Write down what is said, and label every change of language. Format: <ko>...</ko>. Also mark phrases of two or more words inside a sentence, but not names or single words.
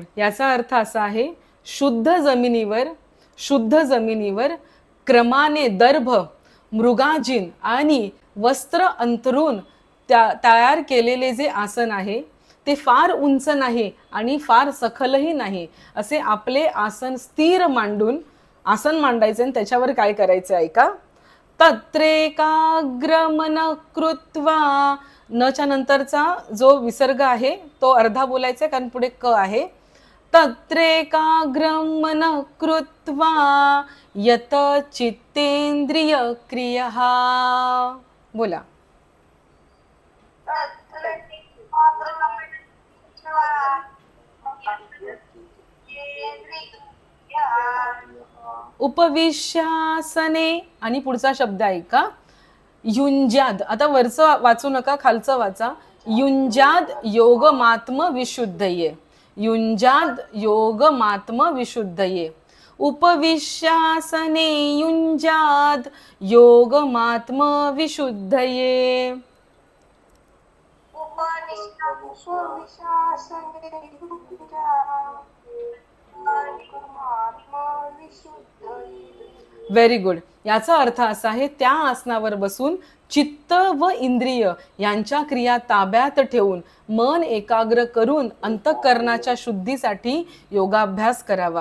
<mr>याचा अर्थ असा आहे, शुद्ध जमिनीवर क्रमाने दर्भ, मृगाजीन आणि वस्त्र अंतरून तयार केलेले जे आसन आहे ते फार उंच नाही आणि फार सखलही नाही. असे आपले आसन स्थिर मांडून, आसन मांडायचे आणि त्याच्यावर काय करायचं ऐका.</mr> <sa>तत्रेकाग्रमन कृत्वा,</sa> <mr>नच्या नंतरचा जो विसर्ग आहे तो अर्धा बोलायचा कारण पुढे क आहे.</mr> <sa>तत्रेकाग्रमन कृत्वा यत चित्तेंद्रिय क्रियः.</sa> <mr>बोला. उपविश्यासने, आणि पुढचा शब्द ऐका, युंजाद. आता वरचं वाचू नका, खालचं वाचा.</mr> <sa>युंजाद योगमात्म विशुद्धये. युंजाद योगमात्म विशुद्धये. उपविश्यासने युंजाद योगमात्म विशुद्धये.</sa> <en>very good.</en> <mr>याचा अर्थ असा आहे, त्या आसनावर बसून चित्त व इंद्रिय यांच्या क्रिया ताब्यात ठेवून मन एकाग्र करून अंतःकरणाच्या शुद्धीसाठी योगाभ्यास करावा.</mr>